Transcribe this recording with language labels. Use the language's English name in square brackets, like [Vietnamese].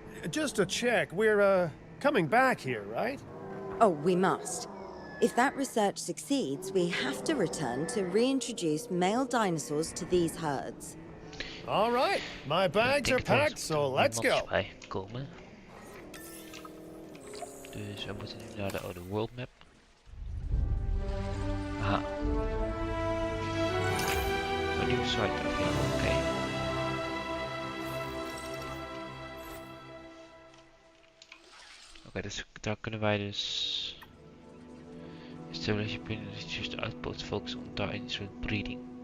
[English] Just to check, we're coming back here, right? Oh, we must. If that research succeeds, we have to return to reintroduce male dinosaurs to these herds. All right, my bags are packed, so let's go. [Dutch] Dus we moeten nu naar de oude world map. Aha. Een nieuwe site available, oké. Oké, dus daar kunnen wij dus... [English] Establish your opinion is just outpost focus on dinosaur breeding.